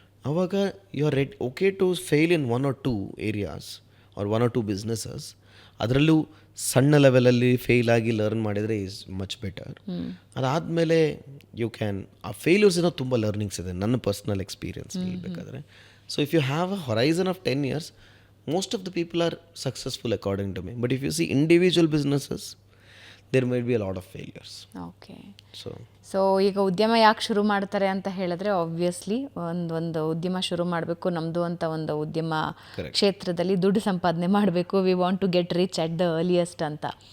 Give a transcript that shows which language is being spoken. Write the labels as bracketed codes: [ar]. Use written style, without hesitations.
[en] ಆವಾಗ you are okay to fail in 1 or 2 areas or 1 or 2 businesses. [kn] ಅದರಲ್ಲೂ ಸಣ್ಣ ಲೆವೆಲಲ್ಲಿ ಫೇಲ್ ಆಗಿ ಲರ್ನ್ ಮಾಡಿದರೆ [en] Is much better. [kn] ಅದಾದಮೇಲೆ [en] you can, [kn] ಆ ಫೇಲ್ಯೂರ್ಸಿನ ತುಂಬ ಲರ್ನಿಂಗ್ಸ್ ಇದೆ ನನ್ನ ಪರ್ಸ್ನಲ್ ಎಕ್ಸ್ಪೀರಿಯನ್ಸ್ ಹೇಳ್ಬೇಕಾದ್ರೆ. [en] So if you have a horizon of 10 years, most of the people are successful according to me. But if you see individual businesses, there might be a lot of failures. Okay. So [kn] ಈಗ ಉದ್ಯಮ ಯಾಕೆ ಶುರು ಮಾಡ್ತಾರೆ ಅಂತ ಹೇಳಿದ್ರೆ, obviously ಒಂದು ಉದ್ಯಮ ಶುರು ಮಾಡಬೇಕು, ನಮ್ಮದು ಅಂತ ಒಂದು ಉದ್ಯಮ ಕ್ಷೇತ್ರದಲ್ಲಿ ದುಡ್ಡು ಸಂಪಾದನೆ ಮಾಡಬೇಕು, [en] we want to get rich at the earliest [kn] ಅಂತ.